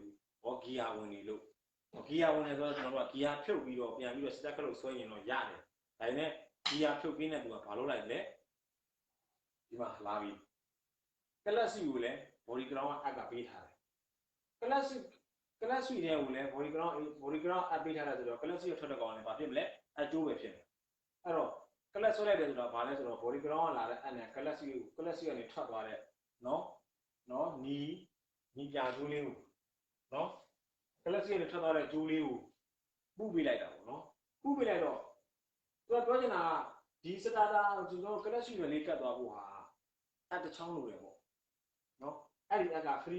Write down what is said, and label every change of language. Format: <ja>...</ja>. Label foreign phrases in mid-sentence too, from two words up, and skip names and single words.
<my>ဘူးဟောဂီယာဝင်နေလို့ဂီယာဝင်နေဆိုတော့ကျွန်တော်တို့ကဂီယာဖြုတ်ပြီးတော့ပြန်ပြီးတော့စတက်ခလုတ်ဆွဲရင်တော့ရတယ်ဒါပေမဲ့ဂီယာဖြုတ်ပြီးတဲ့သူကဘာလုပ်လိုက်လဲဒီမှာလာပြီကလပ်စီကိုလည်း</my> <en>body ground</en> <my>အက်ကပေးထားတယ်ကလပ်စီတွေကိုလည်း</my> <en>body ground</en> <my>အပ်ပေးထားတယ်ဆိုတော့ကလပ်စီကိုထွက်တဲ့ကောင်လည်းဘာဖြစ်မလဲအကျိုးပဲဖြစ်တယ်အဲ့တော့ကလပ်ဆွဲလိုက်တယ်ဆိုတော့ဘာလဲဆိုတော့</my> <en>body ground</en> <my>ကလာတဲ့အက်နဲ့ကလပ်စီကနေထွက်သွားတဲ့နော်နီပြကျိုးလေးကိုနော်ကလပ်စီကနေထွက်သွားတဲ့ကျိုးလေးကိုပူပေးလိုက်တာပေါ့နော်ပူပေးလိုက်တော့သူကပြောချင်တာကဒီစတာတာကျွန်တော်ကလပ်စီတွေလေးကတ်သွားဖို့ဟာအဲ့တစ်ချောင်းလိုတယ်ပေါ့နော်အဲ့ဒီအက်ကဖရီ</my>